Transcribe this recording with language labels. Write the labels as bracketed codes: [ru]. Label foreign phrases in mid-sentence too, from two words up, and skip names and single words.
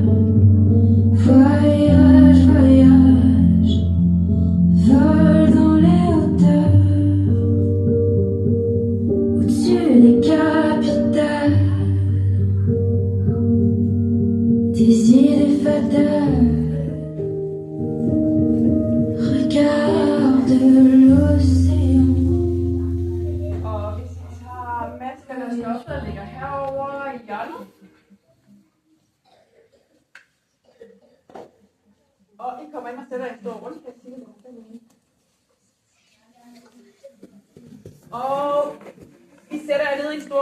[fr] Voyage, voyage, vol dans les hauteurs, au-dessus des capitales, des idées fatales. Regarde l'océan. [da] Og hvis vi tager maskerne og slås, der ligger herovre i hjørnet. Og I kommer ind og sætter en stor rundkreds. Og vi sætter jer ned i en stor...